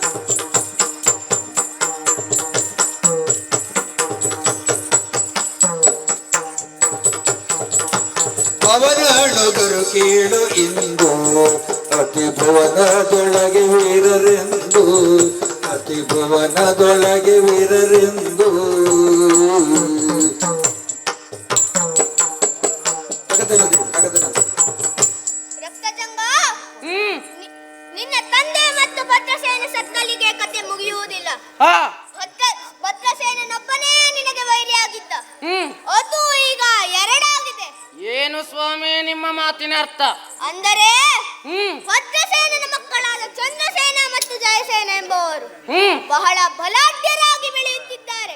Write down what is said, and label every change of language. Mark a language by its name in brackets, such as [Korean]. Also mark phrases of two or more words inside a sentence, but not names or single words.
[Kannada] ಅವನೊಳಗರು ಕೇಳು ಇಂದು ಅತಿಭುವನದೊಳಗೆ ವೀರರೆಂದು ಅತಿಭುವನದೊಳಗೆ ವೀರರೆಂದು ರಕ್ತಜಂಗ ನಿನ್ನ ತಂದೆ ಮತ್ತು ಭದ್ರಸೇನ ಸತ್ಕಲಿಗೆ ಕತೆ ಮುಗಿಯುವುದಿಲ್ಲ. ಭದ್ರಸೇನನೊಬ್ಬನೇ ನಿನಗೆ ವೈರಿಯಾಗಿದ್ದ, ಅದು ಈಗ ಎರಡಾಗಿದೆ. ಏನು ಸ್ವಾಮಿ ನಿಮ್ಮ ಮಾತಿನ ಅರ್ಥ? ಅಂದರೆ ಭದ್ರಸೇನನ ಮಕ್ಕಳಾದ ಚಂದ್ರಸೇನ ಮತ್ತು ಜಯಸೇನ ಎಂಬುವರು ಬಹಳ ಬಲಾಢ್ಯರಾಗಿ ಬೆಳೆಯುತ್ತಿದ್ದಾರೆ.